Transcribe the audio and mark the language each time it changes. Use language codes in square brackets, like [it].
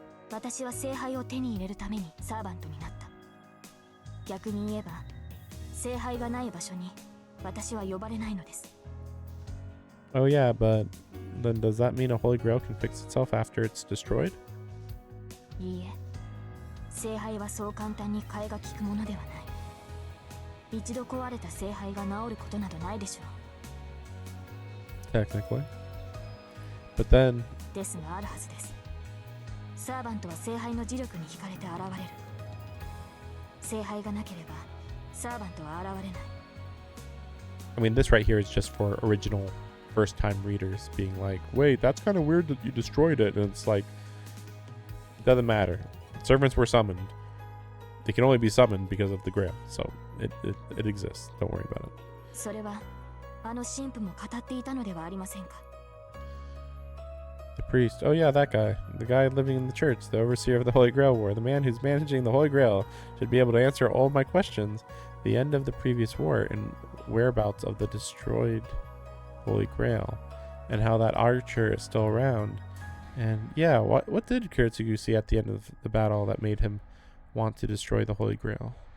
[ja] 私は聖杯を手に入れるためにサーバントになった。逆に言えば、聖杯がない場所に私は呼ばれないのです。 [en] Oh yeah, but then does that mean a Holy Grail can fix itself after it's destroyed? [ja] いいえ、聖杯はそう簡単に替えが利くものではない。一度壊れた聖杯が治ることなどないでしょう。 [en] Technically. But then... [ja] ですがあるはずです。サーバントは聖杯の磁力に惹かれて現れる。聖杯がなければ、サーバントは現れない。 [en] I mean, this right here is just for original first-time readers being like, wait, that's kind of weird that you destroyed it. And it's like, it doesn't matter. Servants were summoned. They can only be summoned because of the Grail. So it exists. Don't worry about it. [ja] それは、あの神父も語っていたのではありませんか。 [en] The priest. Oh yeah, that guy. The guy living in the church. The overseer of the Holy Grail War. The man who's managing the Holy Grail should be able to answer all my questions. The end of the previous war and whereabouts of the destroyed Holy Grail. And how that archer is still around. And yeah, what did Kiritsugu see at the end of the battle that made him want to destroy the Holy Grail?